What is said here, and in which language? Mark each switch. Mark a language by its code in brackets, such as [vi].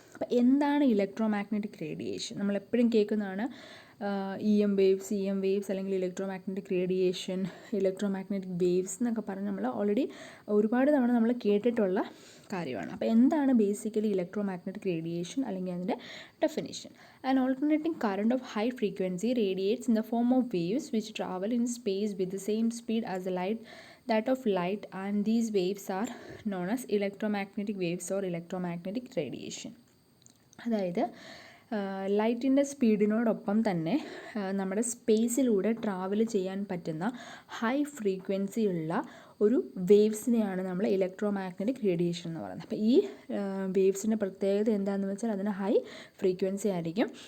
[ml] അപ്പോൾ എന്താണ് electro magnetic radiation? നമ്മളെപ്പോഴും കേൾക്കുന്നതാണ് EM വേവ്സ് അല്ലെങ്കിൽ electro magnetic radiation, electro magnetic waves എന്നൊക്കെ പറഞ്ഞ് നമ്മൾ ഓൾറെഡി ഒരുപാട് തവണ നമ്മൾ കേട്ടിട്ടുള്ള കാര്യമാണ്. അപ്പോൾ എന്താണ് ബേസിക്കലി ഇലക്ട്രോ മാഗ്നറ്റിക് റേഡിയേഷൻ അല്ലെങ്കിൽ അതിൻ്റെ definition? [en] An alternating current of high frequency radiates in the form of waves which travel in space with the same speed as that of light, and these waves are known as electromagnetic waves or electromagnetic radiation. [ml] അതായത് ലൈറ്റിൻ്റെ സ്പീഡിനോടൊപ്പം തന്നെ നമ്മുടെ സ്പേസിലൂടെ travel ചെയ്യാൻ പറ്റുന്ന high frequency ഉള്ള ഒരു വേവ്സിനെയാണ് നമ്മൾ electro magnetic radiation എന്ന് പറയുന്നത്. അപ്പോൾ ഈ വേവ്സിൻ്റെ പ്രത്യേകത എന്താണെന്ന് വെച്ചാൽ അതിന് ഹൈ ഫ്രീക്വൻസി ആയിരിക്കും.